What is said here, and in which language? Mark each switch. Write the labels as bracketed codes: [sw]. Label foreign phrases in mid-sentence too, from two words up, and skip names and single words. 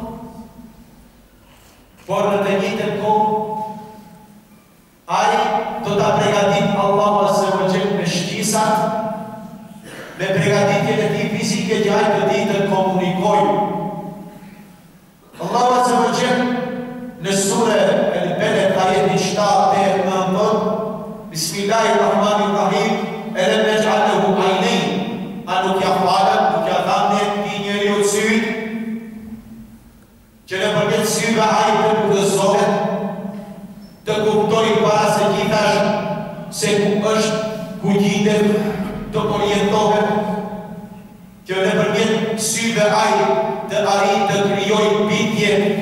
[sq] por në të njëjtën kohë ai do ta përgatit Allahu [ar] عز وجل [sq] me shqisat, me përgatitjen e tij fizike që ai të ditë të komunikojë. Allahu [ar] عز وجل [sq] në sure Al-Balad ajetin 7 thot: [ar] بسم الله الرحمن الرحيم، ألم نجعل له عينين, [sq] a nuk ja falem, nuk ja thamë ti njeriu sy, që në përmjet syve ai të udhëzohet, të kuptojë para se gjithash se ku është, ku gjitet, të orientohet, që në përmjet syve ai të arrijë të krijojë bitje